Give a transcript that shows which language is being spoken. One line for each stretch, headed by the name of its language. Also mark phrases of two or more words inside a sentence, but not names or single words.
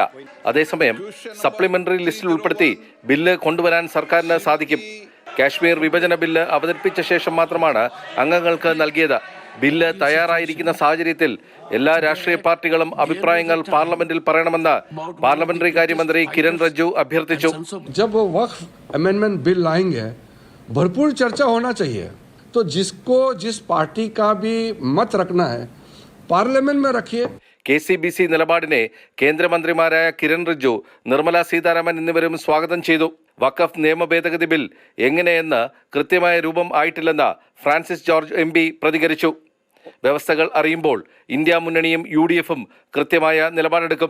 Malayalam: അതേസമയം സപ്ലിമെന്ററി ലിസ്റ്റിൽ ഉൾപ്പെടുത്തി ബില്ല് കൊണ്ടുവരാൻ സർക്കാരിന് സാധിക്കും. കാശ്മീർ വിഭജന ബില്ല് അവതരിപ്പിച്ച ശേഷം മാത്രമാണ് അംഗങ്ങൾക്ക് നൽകിയത്. ബില്ല് തയ്യാറായിരിക്കുന്ന സാഹചര്യത്തിൽ എല്ലാ രാഷ്ട്രീയ പാർട്ടികളും അഭിപ്രായങ്ങൾ പാർലമെന്റിൽ പറയണമെന്ന് പാർലമെന്ററി കാര്യമന്ത്രി കിരൺ റിജ്ജു അഭ്യർത്ഥിച്ചു.
Hindi: भरपूर चर्चा होना चाहिए, तो जिसको जिस पार्टी का भी मत रखना है पार्लियामेंट में रखिए.
Malayalam: KCBC നിലപാടിനെ കേന്ദ്രമന്ത്രിമാരായ കിരൺ റിജ്ജു, നിർമ്മല സീതാരാമൻ എന്നിവരും സ്വാഗതം ചെയ്തു. വഖഫ് നിയമ ഭേദഗതി ബിൽ എങ്ങനെയെന്ന് കൃത്യമായ രൂപം ആയിട്ടില്ലെന്ന് ഫ്രാൻസിസ് ജോർജ് MP പ്രതികരിച്ചു. വ്യവസ്ഥകൾ അറിയുമ്പോൾ ഇന്ത്യ മുന്നണിയും UDF-ഉം കൃത്യമായ നിലപാടെടുക്കും.